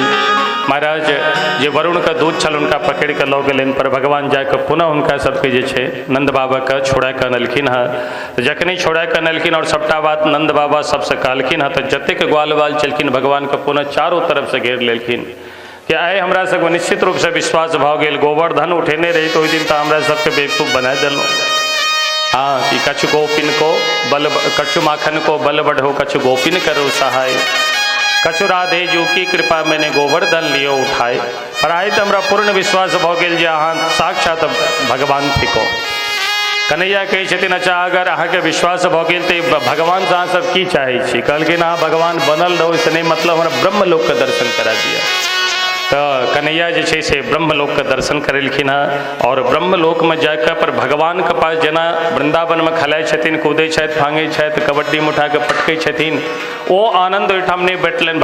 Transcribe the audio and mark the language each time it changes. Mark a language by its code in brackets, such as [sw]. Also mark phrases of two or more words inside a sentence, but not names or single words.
[mai] महाराज जे वरुण के दूत छल हुनका पकड़ि के लऽ गेलनि, पर भगवान जाके पुनः हुनका सबके जे छै नंद बाबा के छोड़ा के अनलखिन हँ। तऽ जखने छोड़ा के अनलखिन और सबटा बात नंद बाबा सबसे कहलखिन हँ, तऽ जतेक ग्वाल बाल छलखिन भगवान के पुनः चारों तरफ से घेर लेलखिन कि आइ हमरा सबके निश्चित रूप से विश्वास भऽ गेल, गोवर्धन उठेने रही तो ओहि दिन तऽ हमरा सबके बेवकूफ बना देलहुँ। [bra] हाँ कि कछु गोपिन को बल, कछु माखन को बल बढ़ो, कछु गोपिन करो सहाय, कछु राधे जू की कृपा मैंने गोवर्धन लियो उठाए। [mai] पर आइ तऽ हमरा पूर्ण विश्वास भऽ गेल जे अहाँ साक्षात भगवान थिको। कन्हैया कहै छथिन अच्छा अगर अहाँके विश्वास भऽ गेल तऽ भगवान से अहाँ सब की चाहै छी? कहलखिन अहाँ भगवान बनल रहू, इससे नहीं मतलब हमरा ब्रह्मलोक के दर्शन करा दिया। तो कन्हैया जे छै से ब्रह्मलोक के दर्शन करेलखिन हँ और ब्रह्मलोक में जाकर पर भगवान के पास जेना वृंदावन में खेलाइ छथिन, कूदै छथि, भांगै छथि, कबड्डी मुठा के पटकै छथिन, ओ आनंद ओहिठाम नहीं भेटलनि।